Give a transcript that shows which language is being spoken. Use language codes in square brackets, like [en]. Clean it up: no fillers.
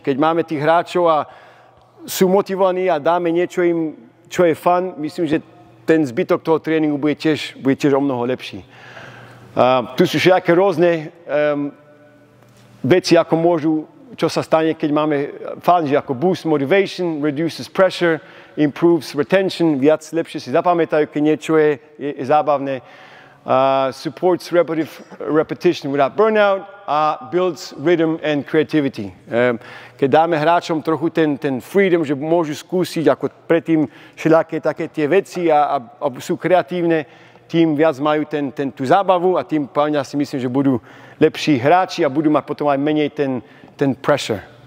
[sk] Keď máme tých hráčov a sú motivovaní a dáme niečo im, čo je fun, myslím, že ten zbytok toho tréningu bude tiež o mnoho lepší. Tu sú všetké rôzne veci, ako čo sa stane, keď máme fun, že ako [en] boost motivation, reduces pressure, improves retention, [sk] lepšie si zapamätajú, keď niečo je zábavné. [en] Supports repetition without burnout [sk] a [en] builds rhythm and creativity. [sk] Keď dáme hráčom trochu ten freedom, že môžu skúsiť ako predtým všelijaké také tie veci a sú kreatívne, tým viac majú tú zábavu a tým pevne si myslím, že budú lepší hráči a budú mať potom aj menej ten pressure.